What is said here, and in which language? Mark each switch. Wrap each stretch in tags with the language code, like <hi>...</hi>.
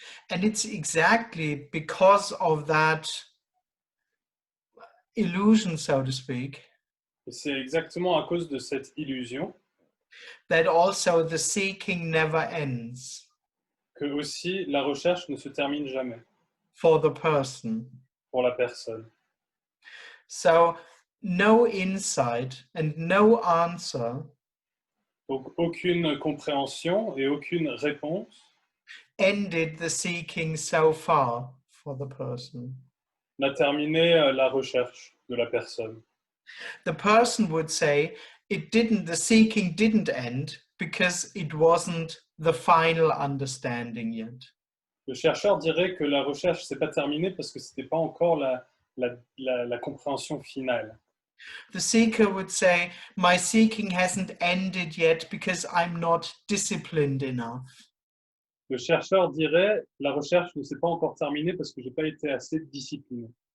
<en>And it's exactly because of that illusion, so to speak,</en> <fr>Et c'est exactement à cause de cette illusion</fr> <en>that also the seeking never ends</en> <fr>que aussi la recherche ne se termine jamais</fr> <en>for the person.</en> <fr>pour la personne.</fr> <en>So no insight and no answer</en> <fr>Donc aucune compréhension et aucune réponse</fr> <en>ended the seeking so far for the person.</en> <fr>n'a terminé la recherche de la personne.</fr> <en>The person would say the seeking didn't end because it wasn't the final understanding yet.</en> <fr>Le chercheur dirait que la recherche ne s'est pas terminée parce que ce n'était pas encore la compréhension finale.</fr> <en>The seeker would say, my seeking hasn't ended yet because I'm not disciplined enough.</en> <fr>Le chercheur dirait, la recherche ne s'est pas encore terminée parce que je n'ai pas été assez discipliné.</fr>